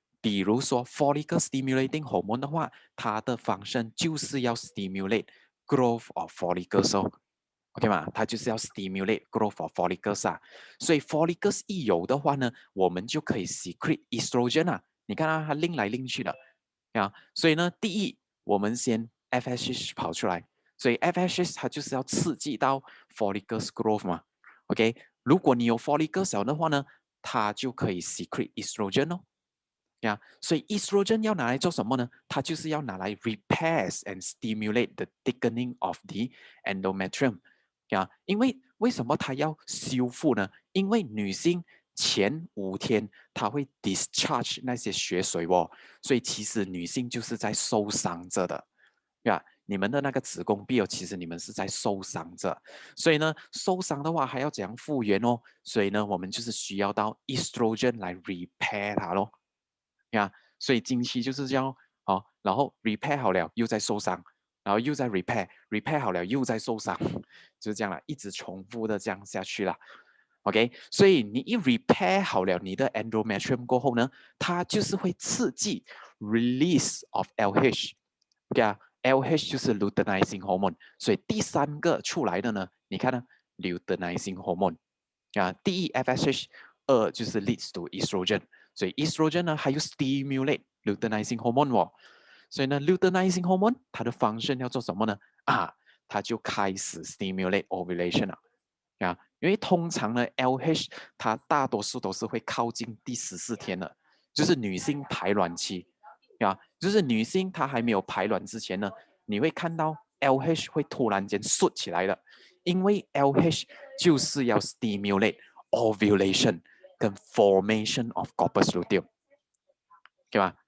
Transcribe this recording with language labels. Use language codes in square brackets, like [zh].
[zh] 比如说 follicle stimulating hormone 的话，它的 function 就是要 [en] stimulate growth of follicles [zh] 哦。 OK 吗？它就是要 [en] stimulate growth of follicles [zh] 啊。所以 follicles 一有的话呢，我们就可以 [en] secrete estrogen [zh] 啊。你看它拎来拎去的所以呢，第一，我们先 FSH 跑出来，所以 FSH 它就是要刺激到 follicles growth 嘛。 OK，如果你有 follicle 小的话呢，它就可以 [en] secrete estrogen [zh] 哦。所以 estrogen 要拿来做什么呢？它就是要拿来 [en] repairs and stimulate the thickening of the endometrium。 [zh] 因为为什么它要修复呢？因为女性前5天她会 discharge 那些血水哦，所以其实女性就是在受伤着的。你们的那个子宫壁其实你们是在受伤着，所以呢，受伤的话还要怎样复原哦？所以呢，我们就是需要到 estrogen 来 repair 它咯。所以经期就是这样然后 repair 好了又在受伤，然后又在 repair 好了又在受伤，就是这样了，一直重复的这样下去了。 OK，所以你一 repair 好了你的 endometrium 过后呢，它就是会刺激 [en] release of LH， [zh] OK 啊 ，LH 就是 luteinizing hormone，所以第三个出来的呢，你看呢 luteinizing hormone，啊，第一 FSH，二就是 [en] leads to estrogen， [zh] 所以 estrogen 呢还有 [en] stimulate luteinizing hormone [zh] 哦，所以呢 luteinizing hormone 它的 function 要做什么呢？啊，它就开始 [en] stimulate ovulation [zh] 了。啊，因为通常呢，LH 它大多数都是会靠近第14天了，就是女性排卵期，啊，就是女性她还没有排卵之前呢，你会看到 LH 会突然间缩起来的，因为 LH 就是要 stimulate ovulation 跟 [en] formation of corpus luteum， [zh] 对吧？